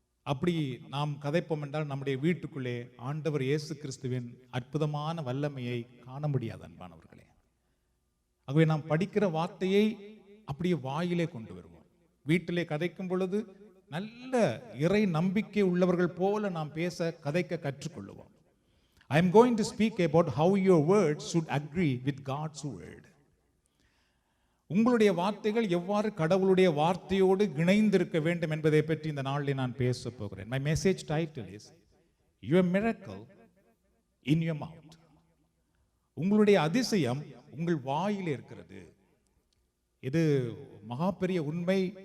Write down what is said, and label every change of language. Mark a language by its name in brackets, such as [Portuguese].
[Tamil] அப்படி நாம் கதைப்போம் என்றால் நம்முடைய வீட்டுக்குள்ளே ஆண்டவர் இயேசு கிறிஸ்துவின் அற்புதமான வல்லமையை காண முடியாது அன்பானவர்களே. ஆகவே நாம் படிக்கிற வார்த்தையை அப்படியே வாயிலே கொண்டு வருவோம். வீட்டிலே கதைக்கும் பொழுது நல்ல இறை நம்பிக்கை உள்ளவர்கள் போல நாம் பேச கதைக்க கற்றுக்கொள்ளுவோம். [English] I am going to speak about how your words should agree with God's word. [Tamil] உங்களுடைய வார்த்தைகள் எவ்வாறு கடவுளுடைய வார்த்தையோடு இணைந்திருக்க வேண்டும் என்பதை பற்றி இந்த நாளில் நான் பேச போகிறேன். [English] My message title is Your Miracle in Your Mouth. [Tamil] உங்களுடைய அதிசயம் உங்கள் வாயிலே இருக்கிறது. இது மகா பெரிய உண்மை.